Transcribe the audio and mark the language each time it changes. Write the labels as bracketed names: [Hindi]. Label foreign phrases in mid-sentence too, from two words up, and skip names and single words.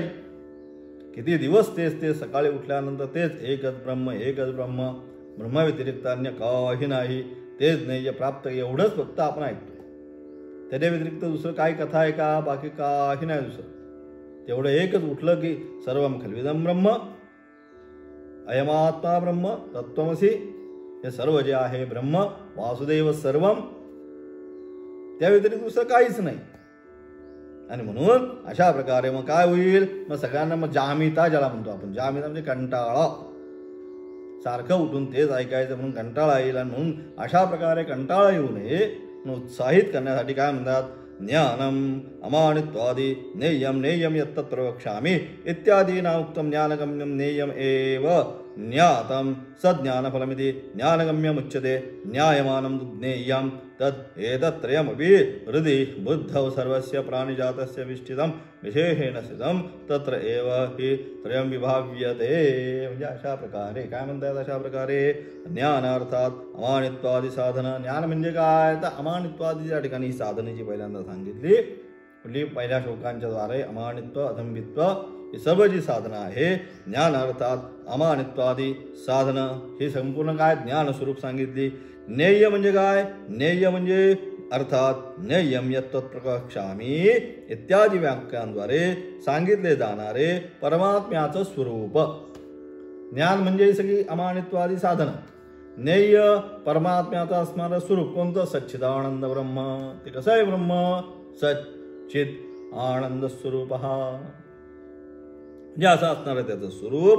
[Marathi] किती दिवस तेच सकाळी उठल्यानंतर तेच एकच ब्रह्म, एकच ब्रह्म, ब्रह्माव्यतिरिक्त अन्य काही नाही. तेच ज्ञेय प्राप्त एवढंच फक्त आपण ऐकतोय. त्याच्या व्यतिरिक्त दुसरं काय कथा आहे का? बाकी काही नाही दुसरं. तेवढं एकच उठलं की [Sanskrit] सर्वम खल्विदम ब्रह्म, अयमात्मा ब्रह्म, तत्त्वमसी, [Marathi] हे सर्व जे आहे ब्रह्म, [Sanskrit] वासुदेव सर्वम, [Marathi] त्या व्यतिरिक्त दुसरं काहीच नाही. आणि म्हणून अशा प्रकारे मग काय होईल? मग सगळ्यांना मग जामिता ज्याला म्हणतो आपण, जामिता म्हणजे कंटाळा, सारखं उठून तेच ऐकायचं म्हणून कंटाळा येईल. आणि म्हणून अशा प्रकारे कंटाळा येऊ नये उत्साहित करण्यासाठी काय म्हणतात? [Sanskrit] ज्ञानम अमानित्वादी नेयम नेयम यत्तत् प्रवक्ष्यामि इत्यादीना उक्तम ज्ञानगम्यम नेयम एव ज्ञातम सज्ञानफलमिति ज्ञानगम्यमुच्यते न्यायमानं ज्ञेयं तत् एतत्त्रयमपि हृदि बुद्धौ सर्वस्य प्राणिजातस्य विष्ठितं विशेषेण स्थितं तत्र एव हि त्रयं विभाव्यते. [Marathi] म्हणजे अशा प्रकारे काय म्हणतात? अशा प्रकारे ज्ञान अर्थात अमानित्वादी साधन. ज्ञान म्हणजे काय? तर अमानित्वादी या ठिकाणी साधनेची पहिल्यांदा सांगितली. कुठली? पहिल्या श्लोकांच्या द्वारे अमानित्व अधंबित्व ही सर्व जी साधनं आहे, ज्ञान अर्थात अमानित्वादी साधनं ही संपूर्ण काय? ज्ञान स्वरूप सांगितली. नेय म्हणजे काय? नेय म्हणजे अर्थात [Sanskrit] नेयम यत्तत् प्रवक्ष्यामि [Marathi] इत्यादी वाक्यांद्वारे सांगितले जाणारे परमात्म्याचं स्वरूप. ज्ञान म्हणजे सगळी अमानित्वादी साधनं. नेय परमात्म्याचं असणारं स्वरूप कोणतं? सच्चिदानंद ब्रह्म. ते कसं आहे ब्रह्म? सच्चित आनंद स्वरूप म्हणजे असं असणारं त्याचं स्वरूप.